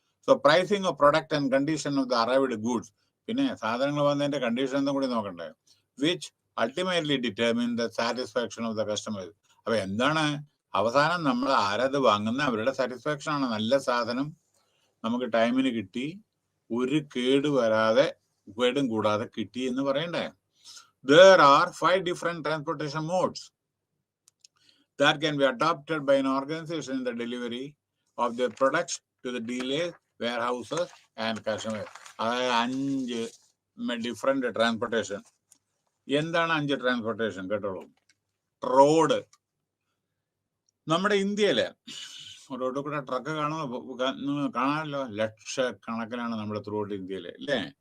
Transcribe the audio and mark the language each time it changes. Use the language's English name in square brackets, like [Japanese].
[English] So pricing of product and condition of the arrived goods. [Malayalam] പിന്നെ സാധനങ്ങൾ വന്നതിന്റെ condition എന്തും കൂടി നോക്കണ്ടേ. [English] Which ultimately determine the satisfaction of the customers. [Malayalam] അപ്പൊ എന്താണ് അവസാനം നമ്മൾ ആരത് വാങ്ങുന്ന അവരുടെ സാറ്റിസ്ഫാക്ഷൻ ആണ്. നല്ല സാധനം നമുക്ക് ടൈമിന് കിട്ടി, ഒരു കേടും കൂടാതെ കിട്ടി എന്ന് പറയണ്ടേ. [English] There are 5 different transportation modes that can be adopted by an organization in the delivery of their products to the dealers, warehouses and customers. [Malayalam] അതായത് 5 ഡിഫറെന്റ് ട്രാൻസ്പോർട്ടേഷൻ. എന്താണ് 5 ട്രാൻസ്പോർട്ടേഷൻ? കേട്ടോളൂ. റോഡ്, നമ്മുടെ ഇന്ത്യയില് റോഡിൽ കൂടെ ട്രക്ക് കാണാമല്ലോ, ലക്ഷക്കണക്കിനാണ് നമ്മുടെ ത്രൂ ഔട്ട് ഇന്ത്യയിൽ അല്ലേ.